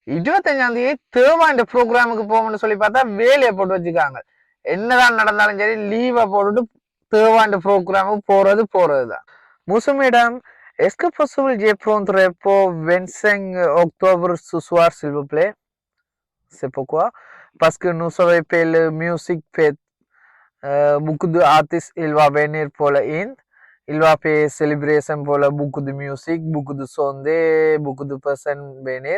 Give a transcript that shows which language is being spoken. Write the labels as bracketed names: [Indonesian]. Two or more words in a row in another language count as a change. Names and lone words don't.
[Tamil] 25ஆம் தேதி தேவாண்ட ப்ரோக்ராமுக்கு போகணும்னு சொல்லி பார்த்தா வேலையை போட்டு வச்சுக்காங்க. என்னதான் நடந்தாலும் சரி லீவை போட்டுட்டு தேவாண்ட ப்ரோக்ராமுக்கு போறதுதான். [French] Musu mesdames, est-ce que possible de prendre pour 25 octobre ce soir s'il vous plaît? C'est pourquoi? Parce que nous savons que le musique fait beaucoup d'artistes, il va venir pour la Inde. Il va faire célébration pour beaucoup de musique, beaucoup de sondages, beaucoup de personnes venir.